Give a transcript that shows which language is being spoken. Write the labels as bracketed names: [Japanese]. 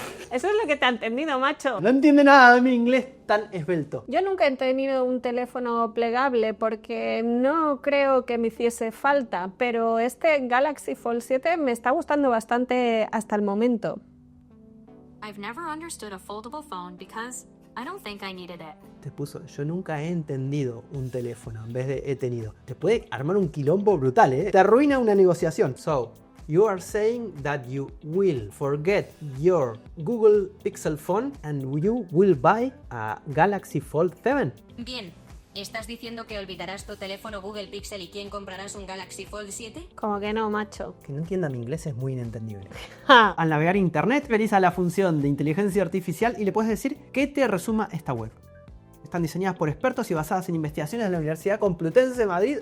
[Spanish] Eso es lo que te ha entendido, macho. No entiende nada de mi inglés tan esbelto. Yo nunca he tenido un teléfono plegable porque no creo que me hiciese falta, pero este Galaxy Fold 7 me está gustando bastante hasta el momento. [English] I've never understood a foldable phone because I don't think I needed it. [Spanish] Te puso, yo nunca he entendido un teléfono en vez de he tenido. Te puede armar un quilombo brutal, ¿eh? Te arruina una negociación. [English] So, you are saying that you will forget your Google Pixel phone and you will buy a Galaxy Fold 7? [Spanish] Bien, ¿estás diciendo que olvidarás tu teléfono Google Pixel y quién comprarás un Galaxy Fold 7? Como que no, macho. Que no entienda mi inglés es muy inentendible. Al navegar internet, realiza la función de inteligencia artificial y le puedes decir que te resuma esta web. Están diseñadas por expertos y basadas en investigaciones de la Universidad Complutense de Madrid.